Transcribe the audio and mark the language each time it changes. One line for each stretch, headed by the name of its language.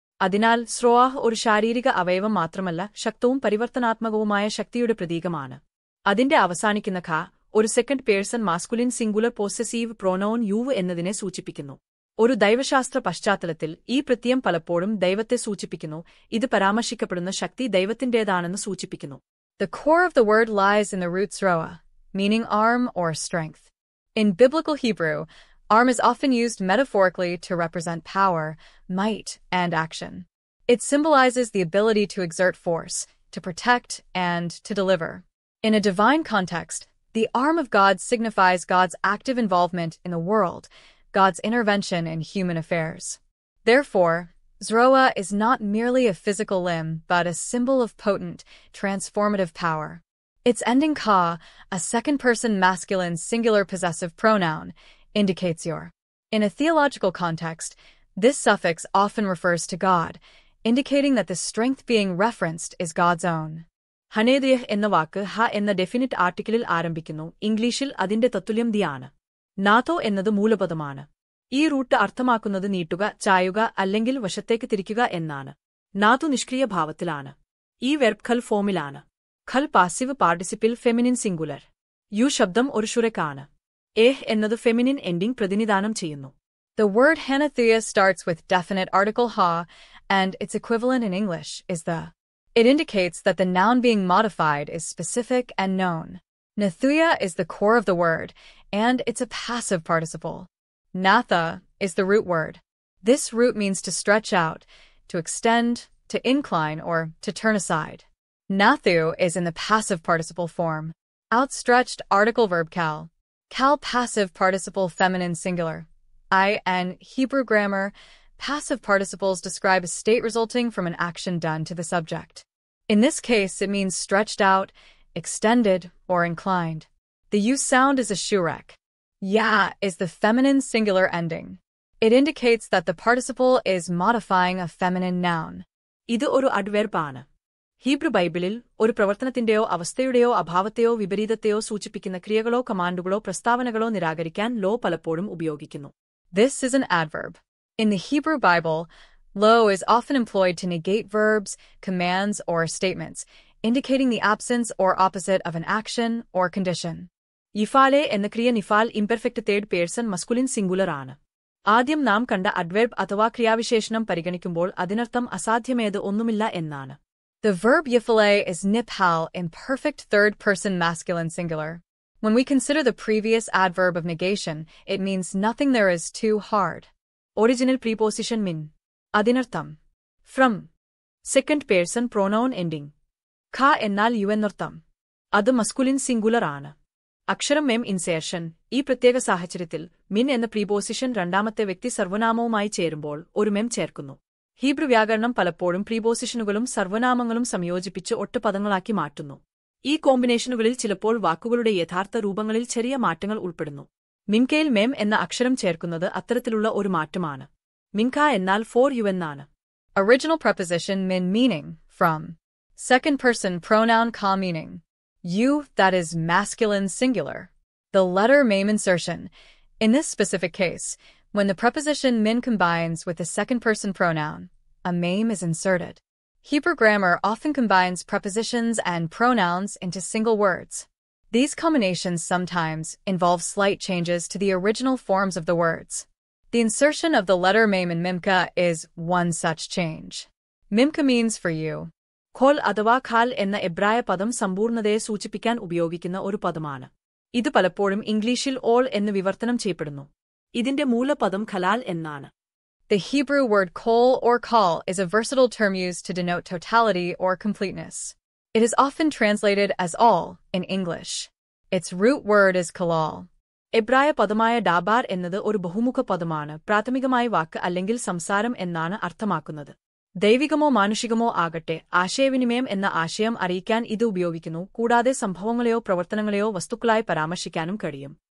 Malayalam: അതിനാൽ സ്രോആഹ് ഒരു ശാരീരിക അവയവം മാത്രമല്ല, ശക്തവും പരിവർത്തനാത്മകവുമായ ശക്തിയുടെ പ്രതീകമാണ്. അതിന്റെ അവസാനിക്കുന്ന ഖ ഒരു second person masculine singular possessive pronoun യൂവ് എന്നതിനെ സൂചിപ്പിക്കുന്നു. ഒരു ദൈവശാസ്ത്ര പശ്ചാത്തലത്തിൽ ഈ പ്രത്യയം പലപ്പോഴും ദൈവത്തെ സൂചിപ്പിക്കുന്നു. ഇത് പരാമർശിക്കപ്പെടുന്ന ശക്തി ദൈവത്തിന്റേതാണെന്ന് സൂചിപ്പിക്കുന്നു.
English: The core of the word lies in the root zroa, meaning arm or strength. In biblical Hebrew, arm is often used metaphorically to represent power, might, and action. It symbolizes the ability to exert force, to protect, and to deliver. In a divine context, the arm of God signifies God's active involvement in the world, God's intervention in human affairs. Therefore, Zroa is not merely a physical limb, but a symbol of potent, transformative power. Its ending ka, a second-person masculine singular possessive pronoun, indicates your. In a theological context, this suffix often refers to God, indicating that the strength being referenced is God's own.
Malayalam: ഹനേദിയഹ് എന്ന വാക്ക് ഹ എന്ന definite ആർട്ടിക്കിളിൽ ആരംഭിക്കുന്നു. ഇംഗ്ലീഷിൽ അതിന്റെ തത്തുല്യം ദിയാണ്. നാഥോ എന്നത് മൂലപദമാണ്. ഈ root അർത്ഥമാക്കുന്നത് നീട്ടുക, ചായുക അല്ലെങ്കിൽ വശത്തേക്ക് തിരിക്കുക എന്നാണ്. നാഥു നിഷ്ക്രിയ ഭാവത്തിലാണ്. ഈ വെർബ് ഖൽ ഫോമിലാണ്. ഖൽ പാസീവ് പാർട്ടിസിപ്പിൽ ഫെമിനിൻ സിംഗുലർ. യു ശബ്ദം ഒരു ഷുരക്കാണ്. ഏഹ് എന്നത് ഫെമിനിൻ എൻഡിംഗ് പ്രതിനിധാനം ചെയ്യുന്നു.
English: The word hanatheia starts with definite article ha, and its equivalent in English is the. It indicates that the noun being modified is specific and known. Nathuia is the core of the word, and it's a passive participle. Natha is the root word. This root means to stretch out, to extend, to incline, or to turn aside. Nathu is in the passive participle form. Outstretched article verb kal. Kal passive participle feminine singular. In Hebrew grammar, passive participles describe a state resulting from an action done to the subject. In this case, it means stretched out, extended, or inclined. The U sound is a shurek. Ya is the feminine singular ending. It indicates that the participle is modifying a feminine noun.
Malayalam: ഇത് ഒരു അഡ്വെർബാണ്. Hebrew ബൈബിളിൽ ഒരു പ്രവർത്തനത്തിന്റെയോ അവസ്ഥയുടെയോ അഭാവത്തെയോ വിപരീതത്തെയോ സൂചിപ്പിക്കുന്ന ക്രിയകളോ കമാൻഡുകളോ പ്രസ്താവനകളോ നിരാകരിക്കാൻ law പലപ്പോഴും ഉപയോഗിക്കുന്നു.
English: This is an adverb. In the Hebrew Bible, lo is often employed to negate verbs, commands, or statements, indicating the absence or opposite of an action or condition.
Malayalam: യിഫാലെ എന്ന ക്രിയ നിഫാൽ imperfect third person masculine singular ആണ്. ആദ്യം നാം കണ്ട adverb അഥവാ ക്രിയാവിശേഷണം പരിഗണിക്കുമ്പോൾ അതിനർത്ഥം അസാധ്യമേത് ഒന്നുമില്ല എന്നാണ്.
English: The verb yifale is niphal in perfect third-person masculine singular. When we consider the previous adverb of negation, it means nothing there is too hard. Original preposition min.
Malayalam: അതിനർത്ഥം from.
English: Second person pronoun ending.
Malayalam: ഖ എന്നാൽ U എന്നർത്ഥം. അത് masculine singular ആണ്. അക്ഷരം മെം insertion. ഈ പ്രത്യേക സാഹചര്യത്തിൽ മിൻ എന്ന പ്രീപോസിഷൻ രണ്ടാമത്തെ വ്യക്തി സർവനാമവുമായി ചേരുമ്പോൾ ഒരു മെം ചേർക്കുന്നു. ഹീബ്രു വ്യാകരണം പലപ്പോഴും പ്രീപോസിഷനുകളും സർവനാമങ്ങളും സംയോജിപ്പിച്ച് ഒറ്റപദങ്ങളാക്കി മാറ്റുന്നു. ഈ കോമ്പിനേഷനുകളിൽ ചിലപ്പോൾ വാക്കുകളുടെ യഥാർത്ഥ രൂപങ്ങളിൽ ചെറിയ മാറ്റങ്ങൾ ഉൾപ്പെടുന്നു. മിൻകയിൽ മെം എന്ന അക്ഷരം ചേർക്കുന്നത് അത്തരത്തിലുള്ള ഒരു മാറ്റമാണ്. മിൻക എന്നാൽ
English: for you
Malayalam: എന്നാണ്.
English: Original preposition min meaning, from. Second person pronoun ka meaning. You, that is masculine singular. The letter mem insertion. In this specific case, when the preposition min combines with the second person pronoun, a mem is inserted. Hebrew grammar often combines prepositions and pronouns into single words. These combinations sometimes involve slight changes to the original forms of the words. The insertion of the letter mem in mimka is one such change. Mimka means for you.
Malayalam: ഖോൽ അഥവാ ഖാൽ എന്ന എബ്രായ പദം സമ്പൂർണ്ണതയെ സൂചിപ്പിക്കാൻ ഉപയോഗിക്കുന്ന ഒരു പദമാണ്. ഇത് പലപ്പോഴും ഇംഗ്ലീഷിൽ ഓൾ എന്ന് വിവർത്തനം ചെയ്യപ്പെടുന്നു. ഇതിന്റെ മൂലപദം ഖലാൽ എന്നാണ്. The Hebrew word kol or kal is a versatile term used to denote totality or completeness. It is often translated as all in English. Its root word is kalal. എബ്രായ പദമായ ഡാബാർ എന്നത് ഒരു ബഹുമുഖ പദമാണ്. പ്രാഥമികമായി വാക്ക് അല്ലെങ്കിൽ സംസാരം എന്നാണ് അർത്ഥമാക്കുന്നത്. ദൈവികമോ മാനുഷികമോ ആകട്ടെ, ആശയവിനിമയം എന്ന ആശയം അറിയിക്കാൻ ഇത് ഉപയോഗിക്കുന്നു. കൂടാതെ സംഭവങ്ങളെയോ പ്രവർത്തനങ്ങളെയോ വസ്തുക്കളായി പരാമർശിക്കാനും കഴിയും.